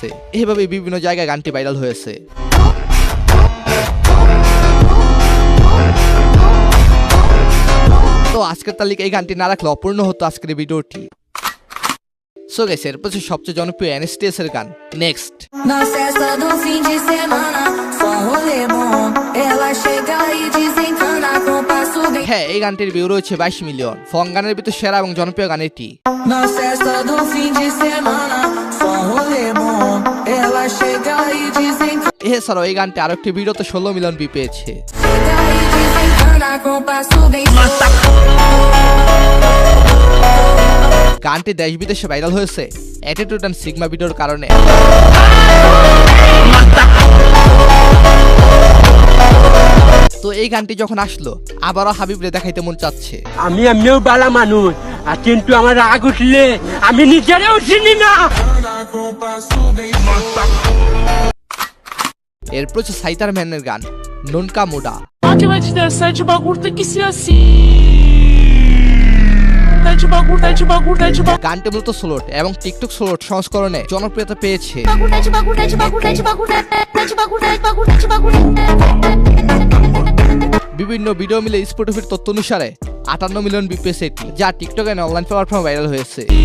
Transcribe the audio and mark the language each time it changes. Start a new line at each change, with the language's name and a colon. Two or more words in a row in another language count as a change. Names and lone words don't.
Bangla: এইভাবে বিভিন্ন জায়গায় গানটি ভাইরাল হয়েছে। তো আজকের তালিকা এই গানটি না রাখলে অপূর্ণ হতো আজকের এই ভিডিওটি।
English: so guys,
Bangla: এরপর সবচেয়ে জনপ্রিয় NSTS এর গান নেক্সট।
Portuguese: Na festa do fim de semana, só rolê bom. Ela chega e desencana com passo bem.
Bangla: হ্যাঁ, এই গানটির ভিউ রয়েছে 22 মিলিয়ন। ফং গানের ভিতর সেরা এবং জনপ্রিয় গান এটি।
Portuguese: Na festa do fim de semana, só rolê bom. Ela chega e desencana.
Bangla: এছাড়াও এই গানটি আরো একটি ভিডিওতে 16 মিলিয়ন ভিউ পেয়েছে।
Portuguese: Chega e desencana com passo bem.
Bangla: গানটি দেশ বিদেশে ভাইরাল হয়েছে
English: attitude and sigma
Bangla: ভিডিওর কারণে। তো এই গানটি যখন আসলো আবারও হাবিবরে দেখাইতে মন চাচ্ছে। আমি এমনিও বালা মানুষ, আর কিন্তু আমার রাগ উঠলে আমি নিজেরও চিনি না। এরপর হচ্ছে সাইতার ম্যানের গান নুনকা মুডা।
Portuguese: Que vai te dar sete bagulho tem que ser assim. Sete bagulho, sete bagulho, sete bagulho.
Bangla: গানটি মূলত স্লোট এবং টিকটক স্লোট সংস্করণে জনপ্রিয়তা পেয়েছে। বিভিন্ন ভিডিও মিলে স্পটিফাইর তথ্য অনুসারে 58 মিলিয়ন ভিউ পেয়েছে এটি, যা
English: TikTok and online platform
Bangla: ভাইরাল হয়েছে।